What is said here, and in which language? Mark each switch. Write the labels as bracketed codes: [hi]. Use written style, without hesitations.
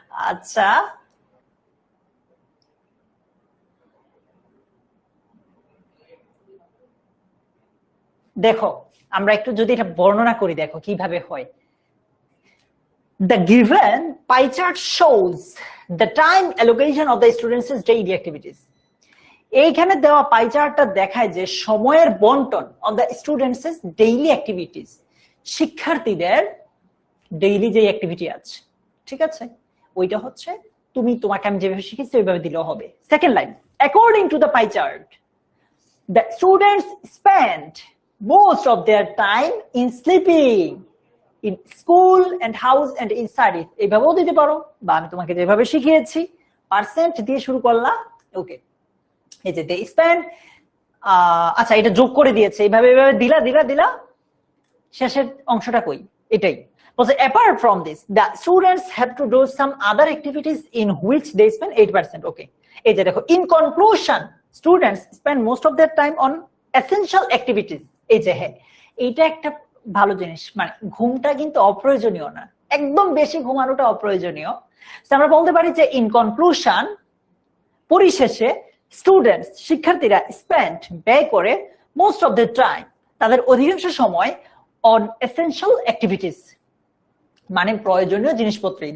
[bn] আচ্ছা, দেখো আমরা একটু যদি এটা বর্ণনা করি, দেখো কিভাবে হয়। [en] The given pie chart shows the time allocation of the students' daily activities. [bn] এইখানে দেওয়া পাই চার্টটা দেখায় যে সময়ের বন্টন [en] of the students daily activities, [bn] শিক্ষার্থীদের ডেইলি যে অ্যাক্টিভিটি আছে, ঠিক আছে, ওইটা হচ্ছে তুমি তোমাকে আমি যেভাবে শিখেছি ওইভাবে দিলেও হবে। [en] Second line, according to the pie chart the students spend most of their time in sleeping, in school and house and in studies. [bn] এইভাবেও দিতে পারো, বা আমি তোমাকে যেভাবে শিখিয়েছি পার্সেন্ট দিয়ে শুরু করলাম। ওকে, এই যে [en] they spend, [bn] আচ্ছা এটা যোগ করে দিয়েছে, এইভাবে এইভাবে দিলা দিলা দিলা, শেষের অংশটা কই? এটাই বলছে [en] apart from this the students have to do some other activities in which they spend 8%. Okay, [bn] এই যে দেখো [en] in conclusion students spend most of their time on essential activities. [bn] এই যে হ্যাঁ, এইটা একটা ভালো জিনিস, মানে ঘুমটা কিন্তু অপ্রয়োজনীয় না, একদম বেশি ঘুমানোটা অপ্রয়োজনীয়। আমরা বলতে পারি যে [en] in conclusion, [bn] পরিশেষে স্টুডেন্টস শিক্ষার্থীরা স্পেন্ড ব্যয় করে [en] most of the time, [bn] তাদের অধিকাংশ সময় [en] on essential activities, [bn] মানে প্রয়োজনীয় জিনিসপত্রই।